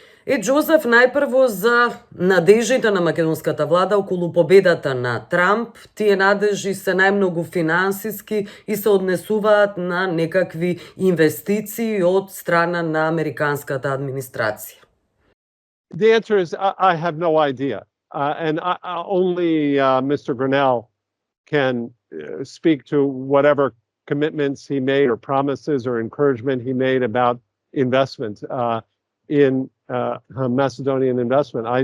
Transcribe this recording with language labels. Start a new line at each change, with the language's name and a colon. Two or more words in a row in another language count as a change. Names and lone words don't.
Macedonian: Ед Џозеф, најпрво за надежите на македонската влада околу победата на Трамп. Тие надежи се најмногу финансиски и се однесуваат на некакви инвестиции од страна на американската администрација.
English: The answer is I have no idea. And only Mr. Grinnell can speak to whatever commitments he made or promises or encouragement he made about investment in Macedonian investment.